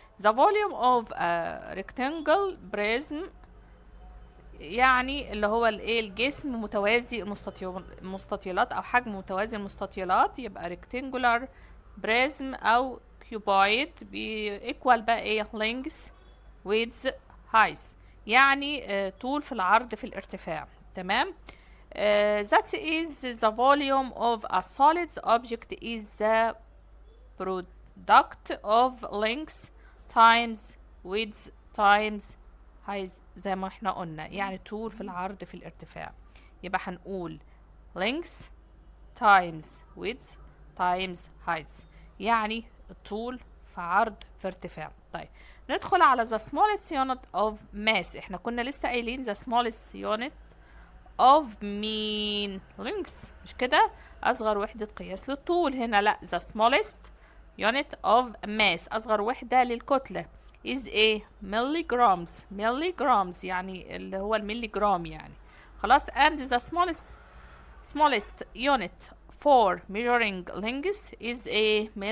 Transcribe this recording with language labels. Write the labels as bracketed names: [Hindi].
[English] The volume of a rectangle prism [Arabic] يعني اللي هو الجسم متوازي المستطيلات أو حجم متوازي المستطيلات، يبقى rectangular prism أو cuboid equal بقى [English] length width height [Arabic] يعني طول في العرض في الارتفاع. تمام. [English] That is the volume of a solid object is the product of length times width times height [Arabic] زي ما احنا قلنا يعني طول في العرض في الارتفاع. يبقى هنقول [English] length times width times height [Arabic] يعني الطول في عرض في ارتفاع. طيب ندخل على [English] the smallest unit of mass. [Arabic] احنا كنا لسه قايلين [English] the smallest unit of mean length [Arabic] مش كده؟ أصغر وحدة قياس للطول. هنا لأ [English] the smallest unit of mass [Arabic] أصغر وحدة للكتلة is a milligrams يعني اللي هو الملي جرام يعني. خلاص. [English] and the smallest unit for measuring length is a